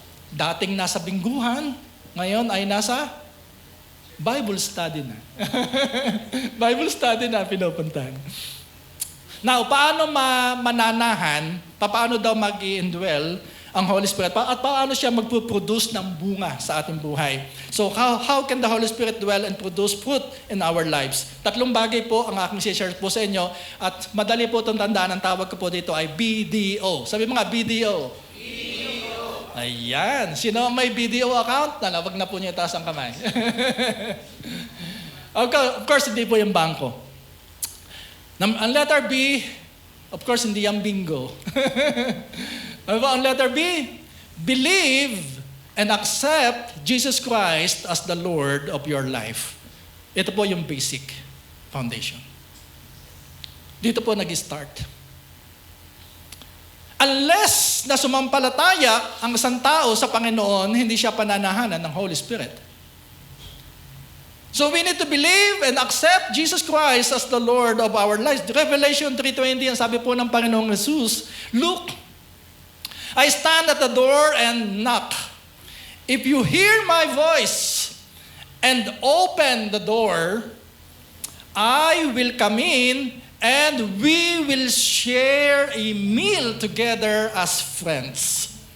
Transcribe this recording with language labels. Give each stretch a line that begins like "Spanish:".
Filipino: Dating nasa bingguhan, ngayon ay nasa Bible study na. Bible study na pinupuntahan. Now, paano mananahan, paano daw mag-i-indwell ang Holy Spirit, at paano siya magpo-produce ng bunga sa ating buhay?
English: So, how can the Holy Spirit dwell and produce fruit in our lives?
Filipino: 3 bagay po ang aking share po sa inyo, at madali po itong tandaan, ang tawag ko po dito ay BDO. Sabi mga BDO. Ayan. Sino ang may BDO account? Wag na po niya itaas ang kamay. Of course, hindi po yung bangko. Ang letter B, of course, hindi yung bingo.
English: Ang letter B, believe and accept Jesus Christ as the Lord of your life.
Filipino: Ito po yung basic foundation. Dito po nag-start. Unless na sumampalataya ang isang tao sa Panginoon, hindi siya pananahanan ng Holy Spirit.
English: So we need to believe and accept Jesus Christ as the Lord of our lives. Revelation 3:20,
Filipino: ang sabi po ng Panginoong Jesus,
English: look, I stand at the door and knock. If you hear my voice and open the door, I will come in and we will share a meal together as friends.